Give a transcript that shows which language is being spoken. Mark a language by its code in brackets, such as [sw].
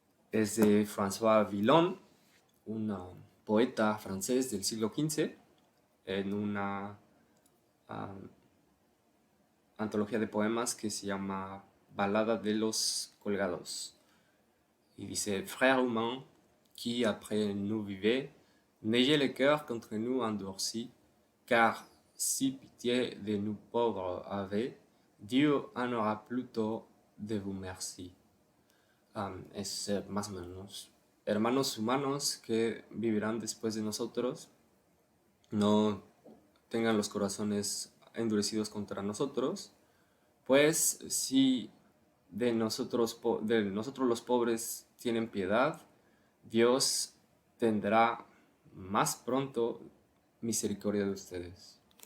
[es] Es de François Villon, un poeta francés del siglo XV, en una um, antología de poemas que se llama Balada de los Colgados. [fr] Y dice: Frères humains, qui après nous vivez, n'ayez le cœur contre nous endurci, car si pitié de nous pauvres avez, Dieu en aura plutôt de vous merci. [es] Es más o menos: hermanos humanos que vivirán después de nosotros, no tengan los corazones endurecidos contra nosotros, pues si de nosotros los pobres tienen piedad, Dios tendrá más pronto misericordia de ustedes.